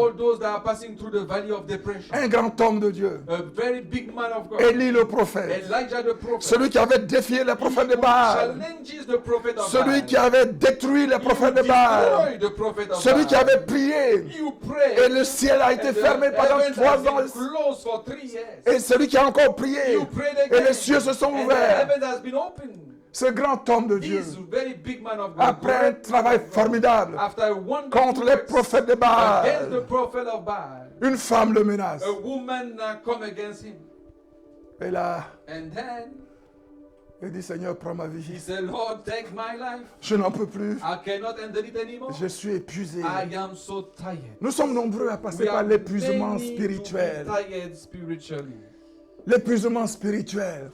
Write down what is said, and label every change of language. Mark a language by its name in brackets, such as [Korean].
[English] all those that are passing through the valley of depression. [French] Un grand homme de Dieu, [English] A very big man of God. [French] Élie le prophète, [English] Elijah the prophet. [French] celui qui avait défié les prophètes de [English] He [French] Baal, [English] challenges the prophet of [French] celui [English] Baal. [French] qui avait détruit les [English] You [French] prophètes de Baal, [English] destroy the prophet of [French] celui qui [English] Baal. [French] avait prié [English] You pray. [French] et le ciel a été [English] And the [French] fermé pendant [English] heavens [French] 3 [English] have been [French] ans [English] closed for 3 years. [French] et celui qui a encore prié [English] You prayed [French] et [English] again. [French] les cieux se sont [English] And the [French] ouverts. [English] heaven has been opened. [French] Ce grand homme de Dieu, [English] This very big man of God, [French] après un travail formidable [English] after one [French] contre les prophètes de [English] against the [French] Baal, [English] prophet of Baal, [French] une femme le menace. [English] a woman come against him. [French] Et là, [English] And then [French] il dit, Seigneur, prends ma [English] he [French] vie. [English] said, Lord, take my life. [French] Je n'en peux plus. [English] I cannot handle it anymore. [French] Je suis épuisé. [English] I am so tired. [French] Nous sommes nombreux à passer [English] We [French] par [English] are [French] l'épuisement [English] many to be [French] spirituel. [English] tired spiritually. [French] L'épuisement spirituel.